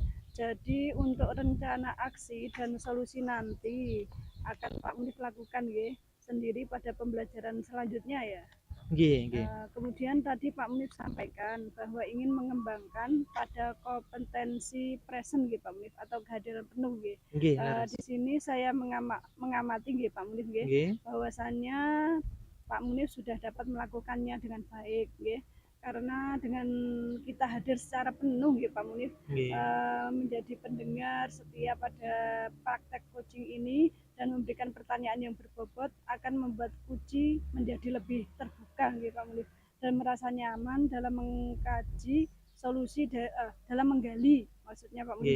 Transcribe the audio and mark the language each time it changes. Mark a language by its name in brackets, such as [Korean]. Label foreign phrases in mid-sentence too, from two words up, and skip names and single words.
[Indonesian] Jadi untuk rencana aksi dan solusi nanti akan Pak Munif lakukan nggih sendiri pada pembelajaran selanjutnya ya. [Javanese] Nggih, nggih. [Indonesian] Kemudian tadi Pak Munif sampaikan bahwa ingin mengembangkan pada kompetensi present nggih Pak Munif atau kehadiran penuh nggih. [Javanese] Nggih, leres. [Indonesian] Di sini saya mengamati nggih Pak Munif nggih [Javanese] Nggih. [Indonesian] bahwasannya Pak Munif sudah dapat melakukannya dengan baik nggih. Karena dengan kita hadir secara penuh nggih Pak Munif [Javanese] Nggih. [Indonesian] menjadi pendengar setia pada praktek coaching ini dan memberikan pertanyaan yang berbobot akan membuat Kuci menjadi lebih terbuka nggih Pak Munif dan merasa nyaman dalam mengkaji solusi dalam menggali maksudnya Pak Munif